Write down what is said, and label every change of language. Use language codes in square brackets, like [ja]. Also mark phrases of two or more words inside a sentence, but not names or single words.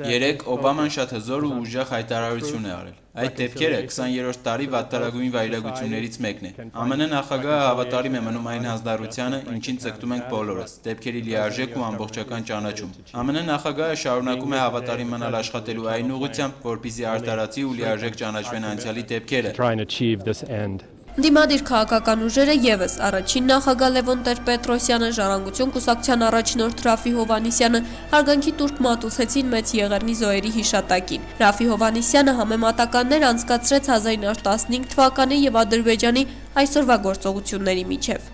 [hy] Երեք Օբաման շատ հզոր ու ուժեղ հայտարարություն է արել։ Այդ դեպքերը 20-րդ տարի վատթարագույն վայրագություններից մեկն է։ ԱՄՆ նախագահը հավատարիմ է մնում այն հանձնառությանը, ինչին ցկտում ենք բոլորս՝ դեպքերի լիարժեք ու ամբողջական ճանաչում։ ԱՄՆ նախագահը շարունակում է հավատարիմ մնալ աշխատելու այն ուղղությամբ, որպեսզի արտարացի ու լիարժեք ճանաչվեն անցյալի դեպքերը։ [en] try and achieve this end. [hy] Դիմադիր քաղաքական ուժերը եւս առաջին նախագահ Լևոն Տեր-Պետրոսյանը, Ժառանգություն կուսակցության առաջնորդ Ռաֆի Հովհաննիսյանը հարգանքի տուրք մատուցեցին Մեծ Եղեռնի զոհերի հիշատակին։ Ռաֆի Հովհաննիսյանը համեմատականներ անցկացրեց 1915 թվականի եւ Ադրբեջանի այսօրվա գործողությունների միջև։